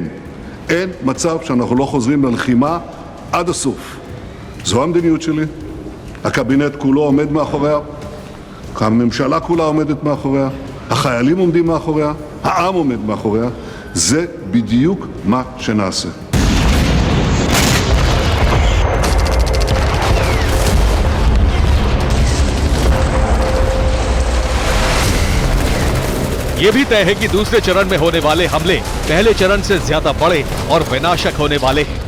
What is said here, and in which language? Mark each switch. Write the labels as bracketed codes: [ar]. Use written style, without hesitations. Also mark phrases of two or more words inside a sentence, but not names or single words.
[he] אין מצב שאנחנו לא חוזרים ללחימה עד הסוף. זו המדיניות שלי, הקבינט כולו עומד מאחוריה, הממשלה כולה עומדת מאחוריה, החיילים עומדים מאחוריה, העם עומד מאחוריה, זה בדיוק מה שנעשה. [hi] ये भी तय है कि दूसरे चरण में होने वाले हमले पहले चरण से ज्यादा बड़े और विनाशक होने वाले हैं।